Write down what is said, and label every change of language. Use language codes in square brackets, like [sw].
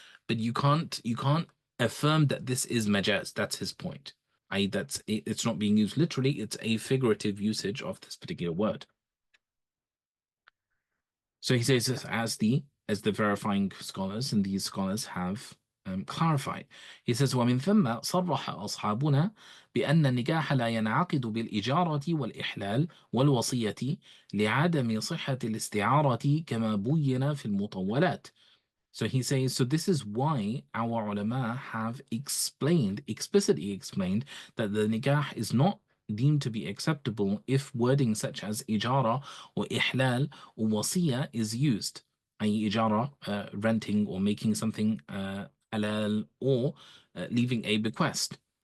[en] But you can't affirm that this is majaz. That's his point. It's not being used literally. It's a figurative usage of this particular word. So he says this as the verifying scholars, and these scholars have clarified. He says, [ar] ومن ثم صرح أصحابنا بأن النكاح لا ينعقد بالإجارة والإحلال والوصية لعدم صحة الاستعارة كما بين في المطولات. [en] So he says, so this is why our ulama have explicitly explained, that the nikah is not deemed to be acceptable if wording such as ijara or ihlal or wasiya is used, i.e. ijara, renting or making something halal, or leaving a bequest.